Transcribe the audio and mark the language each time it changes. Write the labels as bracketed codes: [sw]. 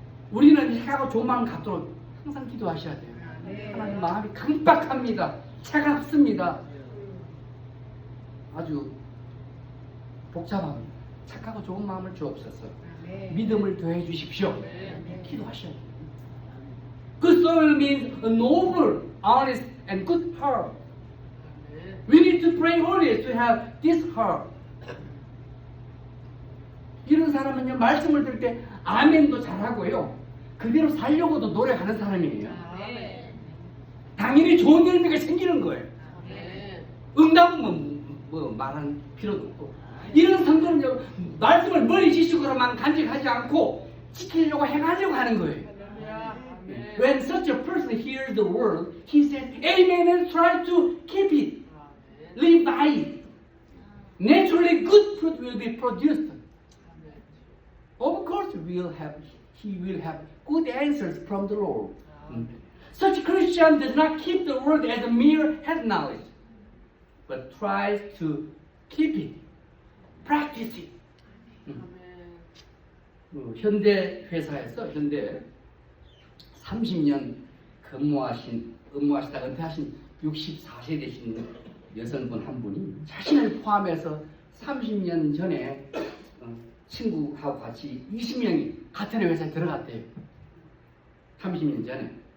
[ko] 우리는 착하고 좋은 마음 갖도록 항상 기도하셔야 돼요. 하나님 마음이 강박합니다. 차갑습니다. 아주 복잡합니다. 착하고 좋은 마음을 주옵소서. 믿음을 더해 주십시오. 기도하셔야 돼요. [en] Good soul means a noble, honest, and good heart. We need to pray always to have this heart. [ko] 이런 사람은요, 말씀을 들을 때 아멘도 잘하고요, 그대로 살려고도 노력하는 사람이에요. 아멘. 당연히 좋은 열매가 생기는 거예요. 아멘. 응답은 뭐 말할 필요도 없고. 이런 성도는요, 말씀을 머리 지식으로만 간직하지 않고 지키려고 행하려고 하는 거예요. 할렐루야. 아멘. [en] When such a person hears the word, he says, Amen, and tries to keep it, [ko] 아멘. [en] live by it. Naturally, good fruit will be produced. [ko] 아멘. [en] Of course, he will have good answers from the Lord. Such Christian does not keep the word as a mere head knowledge, but tries to keep it, practice it. [ko] 아멘. 현대 회사에서 현대 30년 근무하시다 은퇴하신 64세 되신 여성분 한 분이 자신을 포함해서 30년 전에 친구하고 같이 20명이 같은 회사에 들어갔대요. 30년 전에.